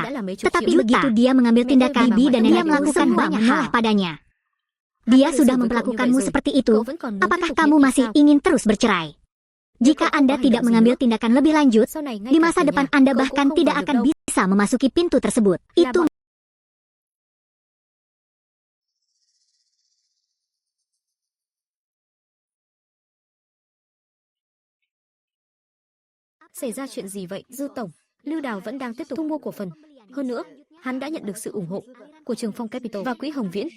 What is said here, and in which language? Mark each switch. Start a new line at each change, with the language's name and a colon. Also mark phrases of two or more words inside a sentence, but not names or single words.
Indonesian: Tetapi begitu dia mengambil tindakan, bibi dan nenek melakukan banyak hal padanya. Dia sudah memperlakukanmu seperti itu. Apakah kamu masih ingin terus bercerai? Jika Anda tidak mengambil tindakan lebih lanjut, di masa depan Anda bahkan tidak akan bisa memasuki pintu tersebut. Itu
Vietnamese: Xảy ra chuyện gì vậy, Dư Tổng? Lưu Đào vẫn đang tiếp tục thu mua cổ phần. Hơn nữa, hắn đã nhận được sự ủng hộ của Trường Phong Capital và Quỹ Hồng Viễn.